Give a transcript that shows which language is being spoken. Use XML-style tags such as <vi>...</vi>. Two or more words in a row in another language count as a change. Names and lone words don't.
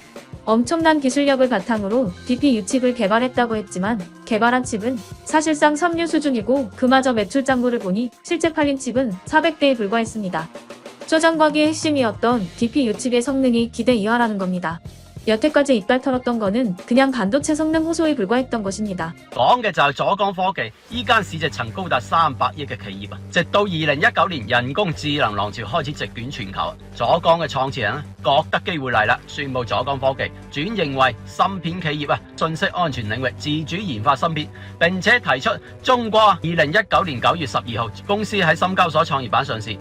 <ko>엄청난 기술력을 바탕으로 DP 유칩을 개발했다고 했지만 개발한 칩은 사실상 섬유 수준이고 그마저 매출 장부를 보니 실제 팔린 칩은 400대에 불과했습니다. 쪼장과기의 핵심이었던 DP 유칩의 성능이 기대 이하라는 겁니다. 여태까지 이빨 털었던 거는 그냥 반도체 성능 호소에 불과했던 것입니다.</ko> <yue>講嘅就係左江科技，依間市值曾高達300億嘅企業啊！直到2019年人工智能浪潮開始席捲全球，左江嘅創始人咧覺得機會嚟啦，宣布左江科技轉型為芯片企業啊，信息安全領域自主研發芯片，並且提出中國2019年9月12號公司喺深交所創業板上市。</yue>